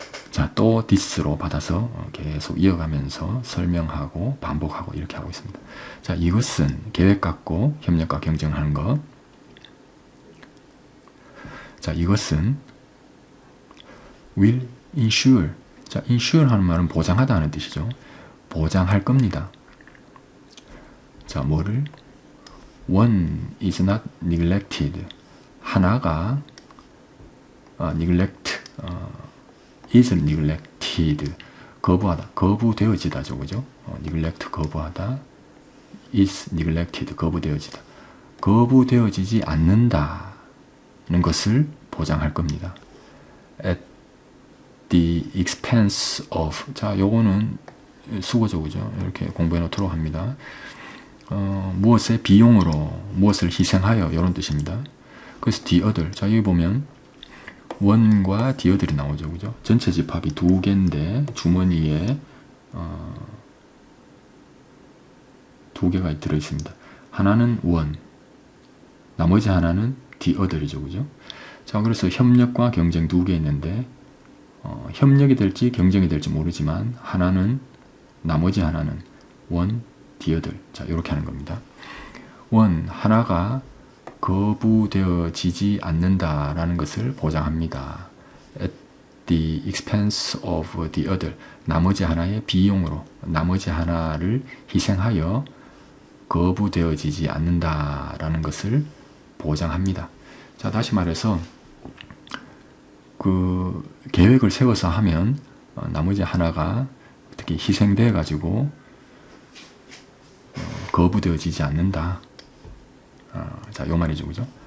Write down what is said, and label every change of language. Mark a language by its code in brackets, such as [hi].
[ko] 자, 또 this로 받아서 계속 이어가면서 설명하고 반복하고 이렇게 하고 있습니다. 자, 이것은 계획 갖고 협력과 경쟁을 하는 것. 자, 이것은 [en] will ensure. [ko] 자, ensure 하는 말은 보장하다 하는 뜻이죠. 보장할 겁니다. 자, 뭐를? [en] One is not neglected. [ko] 하나가 [en] neglect, [ko] is neglected 거부하다, 거부되어지다죠, 그죠? neglect 거부하다, is neglected 거부되어지다, 거부되어지지 않는다는 것을 보장할 겁니다. [en] at the expense of, [ko] 자, 요거는 수거죠, 그죠? 이렇게 공부해 놓도록 합니다. 무엇의 비용으로, 무엇을 희생하여, 이런 뜻입니다. 그래서 the other, 자, 여기 보면 one과 the other이 나오죠, 그죠? 전체 집합이 2개인데 주머니에 2개가 들어있습니다. 하나는 one, 나머지 하나는 the other이죠, 그죠? 자, 그래서 협력과 경쟁 2개 있는데 협력이 될지 경쟁이 될지 모르지만 하나는, 나머지 하나는 one, the other. 자, 이렇게 하는 겁니다. one, 하나가 거부되어지지 않는다라는 것을 보장합니다. [en] at the expense of the other. [ko] 나머지 하나의 비용으로, 나머지 하나를 희생하여 거부되어지지 않는다라는 것을 보장합니다. 자, 다시 말해서 그 계획을 세워서 하면 나머지 하나가 어떻게 희생돼 가지고 거부되어지지 않는다. 자, 요 말이죠, 그죠?